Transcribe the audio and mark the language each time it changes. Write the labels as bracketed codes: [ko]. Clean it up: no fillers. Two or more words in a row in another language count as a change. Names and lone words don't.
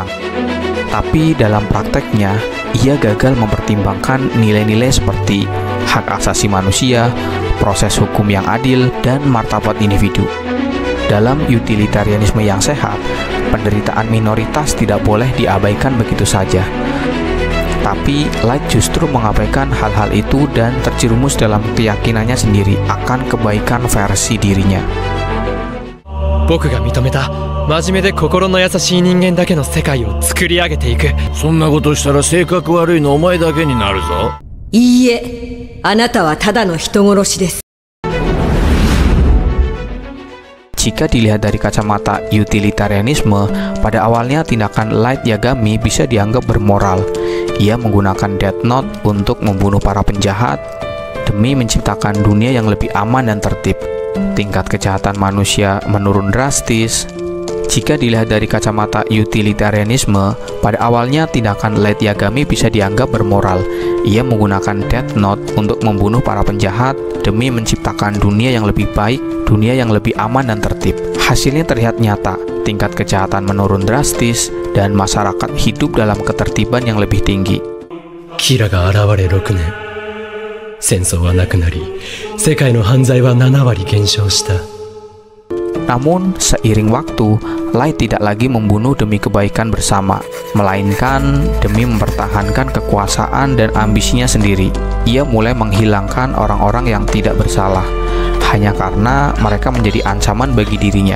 [id] Tapi dalam prakteknya, ia gagal mempertimbangkan nilai-nilai seperti hak asasi manusia, proses hukum yang adil, dan martabat individu. Dalam utilitarianisme yang sehat, penderitaan minoritas tidak boleh diabaikan begitu saja. Tapi Light justru mengabaikan hal-hal itu dan terjerumus dalam keyakinannya sendiri akan kebaikan versi dirinya. [ja] 僕が認めた真面目で心の優しい人間だけの世界を作り上げていく。そんなことしたら性格悪いのお前だけになるぞ。いいえ、あなたはただの人殺しです。 [id] Jika dilihat dari kacamata utilitarianisme, pada awalnya tindakan Light Yagami bisa dianggap bermoral. Ia menggunakan Death Note untuk membunuh para penjahat demi menciptakan dunia yang lebih aman dan tertib. Tingkat kejahatan manusia menurun drastis. Jika dilihat dari kacamata utilitarianisme, pada awalnya tindakan Light Yagami bisa dianggap bermoral. Ia menggunakan Death Note untuk membunuh para penjahat demi menciptakan dunia yang lebih baik, dunia yang lebih aman dan tertib. Hasilnya terlihat nyata, tingkat kejahatan menurun drastis, dan masyarakat hidup dalam ketertiban yang lebih tinggi. [ja] キラが現れ6年。戦争はなくなり、世界の犯罪は7割減少した。 [id] Namun, seiring waktu, Light tidak lagi membunuh demi kebaikan bersama, melainkan demi mempertahankan kekuasaan dan ambisinya sendiri. Ia mulai menghilangkan orang-orang yang tidak bersalah, hanya karena mereka menjadi ancaman bagi dirinya.